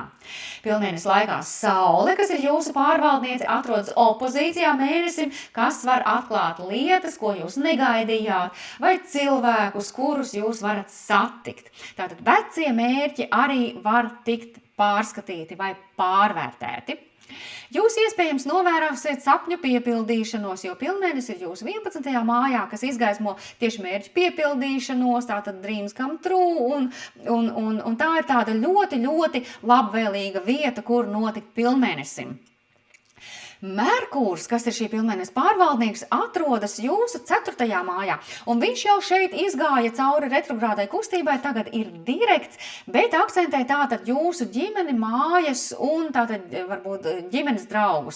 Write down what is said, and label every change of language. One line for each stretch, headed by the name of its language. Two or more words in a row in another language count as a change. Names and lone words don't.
Latvian: Pilnmēnesis laikā saule, kas ir jūsu pārvaldniece, atrodas opozīcijā mēnesim, kas var atklāt lietas, ko jūs negaidījāt, vai cilvēkus, kurus jūs varat satikt. Tātad vecie mērķi arī var tikt pārskatīti vai pārvērtēti. Jūs iespējams novērosiet sapņu piepildīšanos, jo pilnmēnesis ir jūsu 11. mājā, kas izgaismo tieši mērķu piepildīšanos, tātad
English: dreams come true,
Latvian: un tā ir tāda ļoti, ļoti labvēlīga vieta, kur notikt pilnmēnesim. Merkūrs, kas ir šī pilnmēneša pārvaldnieks, atrodas jūsu 4. mājā, un viņš jau šeit izgāja cauri retrogrādai kustībai, tagad ir direkts, bet akcentē tātad jūsu ģimeni, mājas un tātad varbūt ģimenes draugus.